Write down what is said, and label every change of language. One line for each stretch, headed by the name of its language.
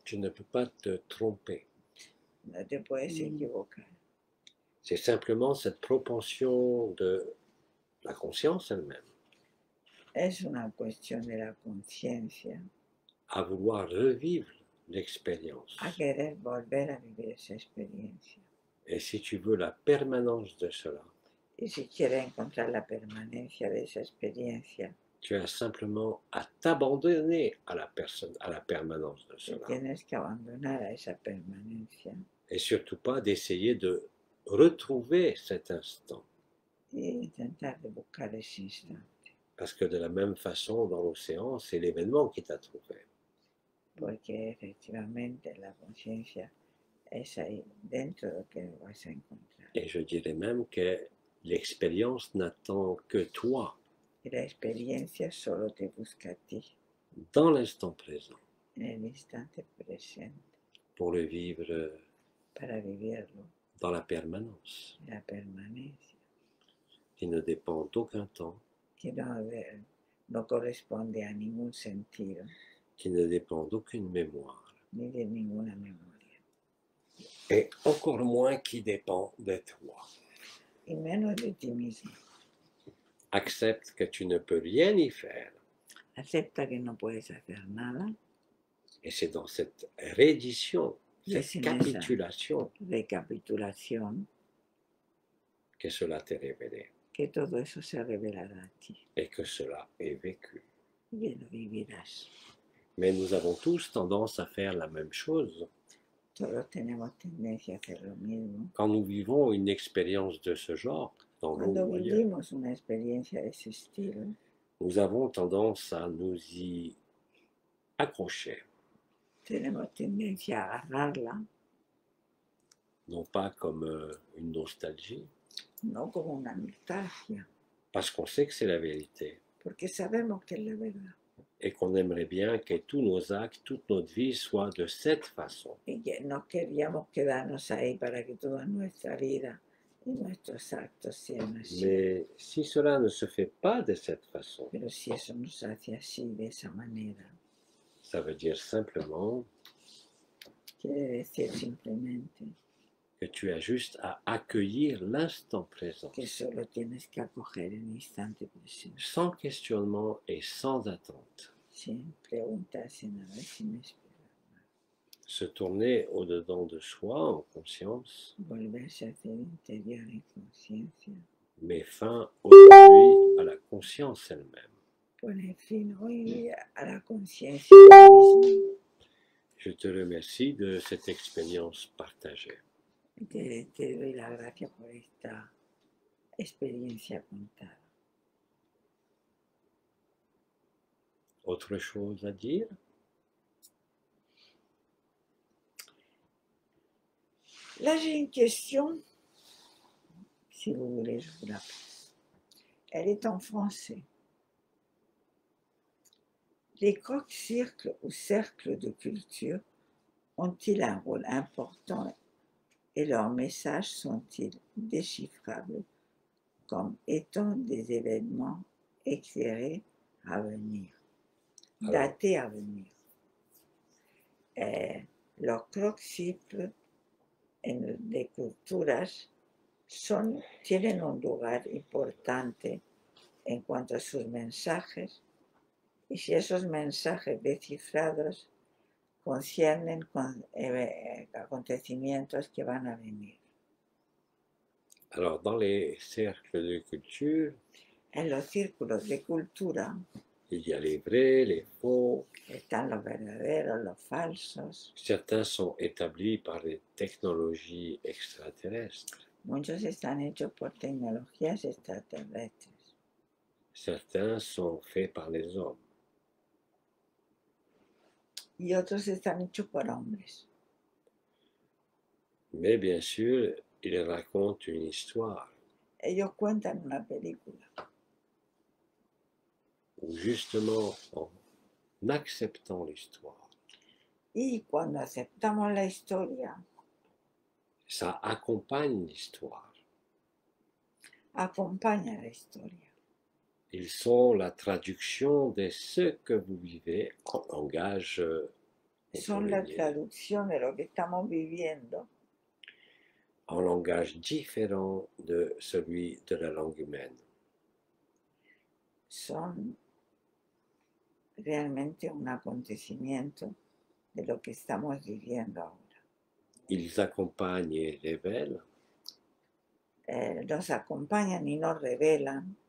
French: tu ne peux pas te tromper.
Spanish: no te puedes equivocar.
French: C'est simplement cette propension de la conscience elle-même
Spanish: Es una cuestión de la conciencia,
French: à vouloir revivre l'expérience.
Spanish: a querer volver a vivir esa experiencia.
French: Et si tu veux la permanence de cela,
Spanish: Y si quieres encontrar la permanencia de esa experiencia,
French: tu as simplement à t'abandonner à la personne, à la permanence de te cela.
Spanish: tienes que abandonar a esa permanencia
French: Et surtout pas d'essayer de retrouver cet instant.
Spanish: y intentar de buscar ese instante.
French: Parce que de la même façon, dans l'océan, c'est l'événement qui t'a trouvé.
Spanish: Porque efectivamente la conciencia es ahí, dentro de lo que lo vas a encontrar.
French: Et je dirais même que l'expérience n'attend que toi,
Spanish: Y la experiencia solo te busca a ti,
French: dans l'instant présent,
Spanish: en el instante presente,
French: pour le vivre
Spanish: para vivirlo,
French: dans la permanence,
Spanish: la permanencia,
French: qui ne dépend d'aucun temps,
Spanish: que no corresponde a ningún sentido,
French: qui ne dépend d'aucune mémoire,
Spanish: ni de ninguna memoria,
French: et encore moins qui dépend de toi.
Spanish: y menos de ti mismo.
French: Accepte que tu ne peux rien y faire.
Spanish: Acepta que no puedes hacer nada,
French: Et c'est dans cette reddition,
Spanish: y es
French: cette
Spanish: en esa
French: capitulation
Spanish: recapitulación
French: que cela t'est révélé
Spanish: que todo eso se revelará a ti
French: et que cela est vécu.
Spanish: y lo vivirás.
French: Mais nous avons tous tendance à faire la même chose.
Spanish: Todos tenemos tendencia a hacer lo mismo.
French: Quand nous vivons une expérience de ce genre, dans l'eau
Spanish: Cuando
French: ou ailleurs,
Spanish: vivimos una experiencia de ese estilo,
French: nous avons tendance à nous y accrocher,
Spanish: tenemos tendencia a agarrarla,
French: non pas comme une nostalgie,
Spanish: no como una nostalgia,
French: parce qu'on sait que c'est la vérité
Spanish: porque sabemos que es la verdad
French: et qu'on aimerait bien que tous nos actes, toute notre vie soient de cette façon.
Spanish: y que no queríamos quedarnos ahí para que toda nuestra vida y nuestros actos sean así.
French: Mais si cela ne se fait pas de cette façon,
Spanish: Pero si eso nos hace así, de esa manera,
French: ça veut dire simplement
Spanish: quiere decir simplemente
French: que tu as juste à accueillir l'instant présent,
Spanish: que solo tienes que acoger el instante presente,
French: sans questionnement et sans attente.
Spanish: sin preguntarse nada, sin esperar,
French: Se tourner au-dedans de soi en conscience,
Spanish: volverse hacia el interior en conciencia,
French: met fin aujourd'hui à la conscience elle-même.
Spanish: pone fin hoy a la conciencia misma.
French: Je te remercie de cette expérience partagée.
Spanish: Te doy la gracia por esta experiencia contada.
French: Autre chose à dire? Là, j'ai une question, si vous voulez, je vous la pose. Elle est en français. Les croques-circles ou cercles de culture ont-ils un rôle important et leurs messages sont-ils déchiffrables comme étant des événements éclairés à venir, datés à venir?
Spanish: Los crucifijos de culturas tienen un lugar importante en cuanto a sus mensajes, y si esos mensajes descifrados conciernen acontecimientos que van a venir.
French: Alors, dans les cercles de culture,
Spanish: En los círculos de cultura
French: il y a les vrais, les faux.
Spanish: están los verdaderos, los falsos.
French: Certains sont établis par les technologies extraterrestres.
Spanish: Muchos están hechos por tecnologías extraterrestres.
French: Certains sont faits par les hommes.
Spanish: Y otros están hechos por hombres.
French: Mais bien sûr, ils racontent une histoire
Spanish: Ellos cuentan una película.
French: où justement, en acceptant l'histoire,
Spanish: Y cuando aceptamos la historia,
French: ça accompagne l'histoire.
Spanish: acompaña la historia.
French: Ils sont la traduction de ce que vous vivez en langage
Spanish: Son la
French: automénier,
Spanish: traducción de lo que estamos viviendo
French: en langage différent de celui de la langue humaine.
Spanish: son realmente un acontecimiento de lo que estamos viviendo ahora.
French: Ils accompagnent et révèlent,
Spanish: Nos acompañan y nos revelan,